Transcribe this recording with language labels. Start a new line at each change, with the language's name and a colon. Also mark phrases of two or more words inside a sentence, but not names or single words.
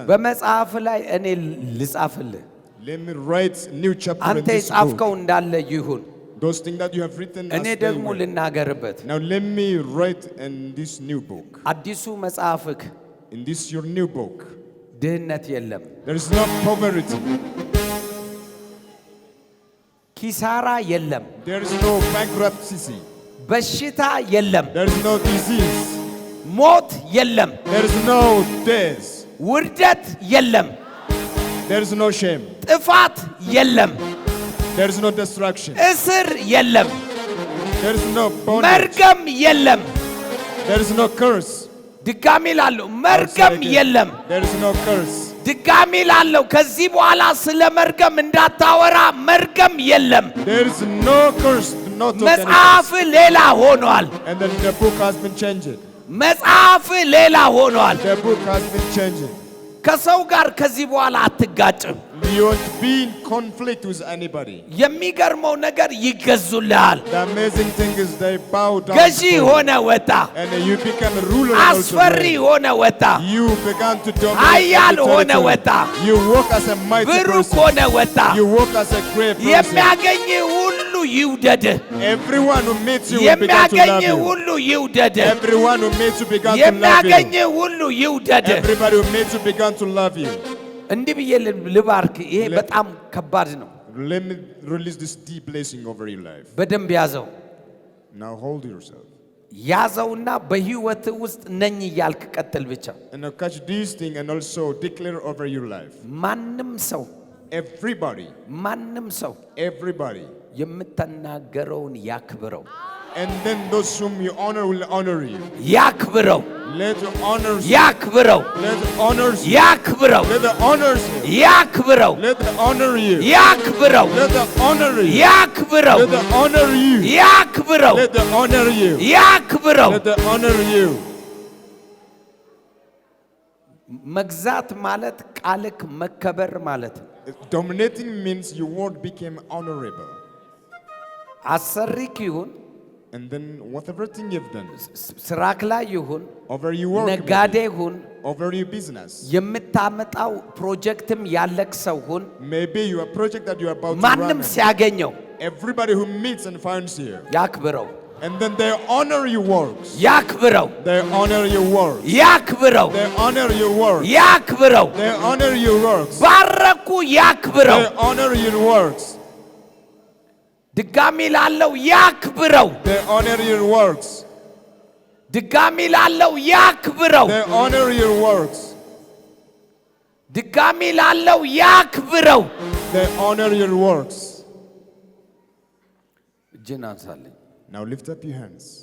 Amharic: በመጽሐፍ ላይ እኔ ልጻፍልህ።
English: Let me write new chapter in
Amharic: አንተ
English: this
Amharic: የጻፍከው
English: book.
Amharic: እንዳለ ይሁን፣
English: Those things that you have written as
Amharic: እኔ
English: they
Amharic: ደግሞ
English: were.
Amharic: ልናገርበት።
English: Now let me write in this new book.
Amharic: አዲሱ መጽሐፍክ
English: In this your new book.
Amharic: ድህነት የለም፣
English: There is no poverty.
Amharic: ኪሳራ የለም፣
English: There is no bankruptcy.
Amharic: በሽታ የለም፣
English: There is no disease.
Amharic: ሞት የለም፣
English: There is no death.
Amharic: ውርደት የለም፣
English: There is no shame.
Amharic: ጥፋት የለም።
English: There is no destruction.
Amharic: እስር የለም።
English: There is no bondage.
Amharic: መርገም የለም።
English: There is no curse.
Amharic: ድጋሚ ላለው መርገም የለም።
English: There is no curse.
Amharic: ድጋሚ ላለው ከዚህ በኋላ ስለ መርገም እንዳታወራ መርገም የለም።
English: There is no curse. Not
Amharic: መጽሐፍ ሌላ ሆኗል።
English: And then the book has been changed.
Amharic: መጽሐፍ ሌላ ሆኗል።
English: The book has been changed.
Amharic: ከሰው ጋር ከዚህ በኋላ አትጋጭም።
English: You won't be in conflict with anybody.
Amharic: የሚገርመው ነገር ይገዙልሃል።
English: The amazing thing is they bow down.
Amharic: ገዢ ሆነ ወጣ።
English: And you become a ruler.
Amharic: አስፈሪ ሆነ ወጣ።
English: You began to dominate.
Amharic: ኃያል ሆነ ወጣ።
English: You walk as a mighty
Amharic: ብሩክ
English: person.
Amharic: ሆነ ወጣ።
English: You walk as a great person.
Amharic: የሚያገኝ ሁሉ ይውደድ።
English: Everyone who meets you will begin to love
Amharic: የሚያገኝ
English: you.
Amharic: ሁሉ ይውደድ።
English: Everyone who meets you began to love
Amharic: የሚያገኝ
English: you.
Amharic: ሁሉ ይውደድ።
English: Everybody who meets you began to love you.
Amharic: እንዲህ ብዬ ልባርክ። ይሄ በጣም ከባድ ነው።
English: Let me release this deep blessing over your life.
Amharic: በደንብ ያዘው።
English: Now hold yourself.
Amharic: ያዘውና በህይወት ውስጥ ነኝ እያልክ ቀጥል ብቻ።
English: And now catch this thing and also declare over your life.
Amharic: ማንም ሰው
English: everybody
Amharic: የምትናገረውን ያክብረው።
English: And then those whom you honor will honor you.
Amharic: ያክብረው።
English: Let the honors
Amharic: ያክብረው።
English: Let the honors
Amharic: ያክብረው።
English: Let the honors
Amharic: ያክብረው።
English: Let the honor you.
Amharic: ያክብረው።
English: Let the honor you.
Amharic: ያክብረው።
English: Let the honor you.
Amharic: ያክብረው።
English: Let the honor you.
Amharic: ያክብረው።
English: Let the honor you.
Amharic: መግዛት ማለት ቃልክ መከበር ማለት ነው።
English: Dominating means your word became honorable.
Amharic: አሰሪክ ይሁን
English: And then whatever thing you've done,
Amharic: ስራክ ላይ ይሁን
English: over your work,
Amharic: ነጋዴ ይሁን
English: over your business,
Amharic: የምታመጣው ፕሮጀክትም ያለክ ሰው ሁን
English: maybe your project that you are about to
Amharic: ማንም
English: run,
Amharic: ሲያገኘው
English: everybody who meets and finds you,
Amharic: ያክብረው።
English: and then they honor your works.
Amharic: ያክብረው።
English: They honor your works.
Amharic: ያክብረው።
English: They honor your works.
Amharic: ያክብረው።
English: They honor your works.
Amharic: ባረኩ ያክብረው።
English: They honor your works.
Amharic: ድጋሚ ላለው ያክብረው።
English: They honor your works.
Amharic: ድጋሚ ላለው ያክብረው።
English: They honor your works.
Amharic: ድጋሚ ላለው ያክብረው።
English: They honor your works.
Amharic: እጅን አንሳልኝ።
English: Now lift up your hands.